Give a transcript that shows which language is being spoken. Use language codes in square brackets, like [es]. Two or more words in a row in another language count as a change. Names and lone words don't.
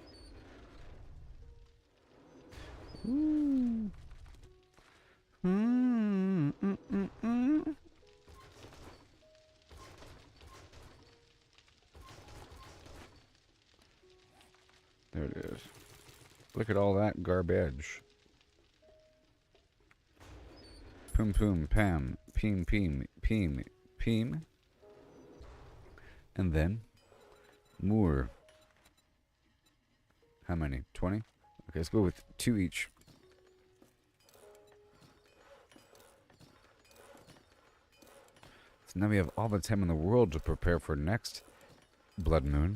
[en] Ooh. There it is. Look at all that garbage. Poom poom pam. Peem peem peem peem. And then more. How many? 20? Okay, let's go with 2 each. So now we have all the time in the world to prepare for next blood moon.